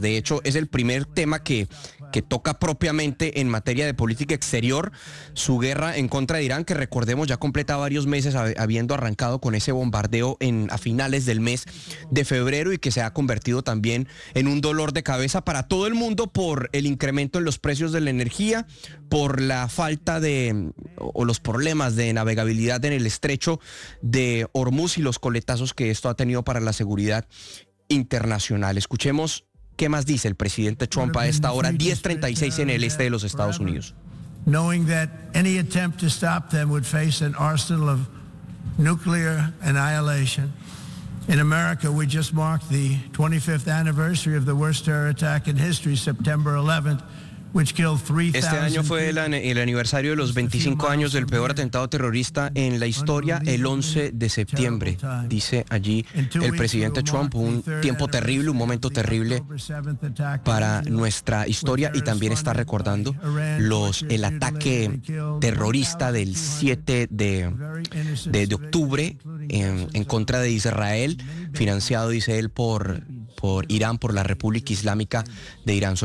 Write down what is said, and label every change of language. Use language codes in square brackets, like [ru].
[es] De hecho, es el primer tema que toca propiamente en materia de política exterior, su guerra en contra de Irán, que recordemos ya completa varios meses habiendo arrancado con ese bombardeo a finales del mes de febrero, y que se ha convertido también en un dolor de cabeza para todo el mundo por el incremento en los precios de la energía, por la falta de o los problemas de navegabilidad en el estrecho de Hormuz y los coletazos que esto ha tenido para la seguridad internacional. Escuchemos qué más dice el presidente Trump a esta hora, 10:36 en el este de los Estados Unidos. [en] Knowing that any attempt to stop them would face an arsenal of nuclear annihilation. In America, we just marked the 25th anniversary of the worst terror attack in history, September 11th. [es] Este año fue el aniversario de los 25 años del peor atentado terrorista en la historia, el 11 de septiembre, dice allí el presidente Trump, un tiempo terrible, un momento terrible para nuestra historia, y también está recordando el ataque terrorista del 7 de octubre en contra de Israel, financiado, dice él, por Irán, por la República Islámica de Irán.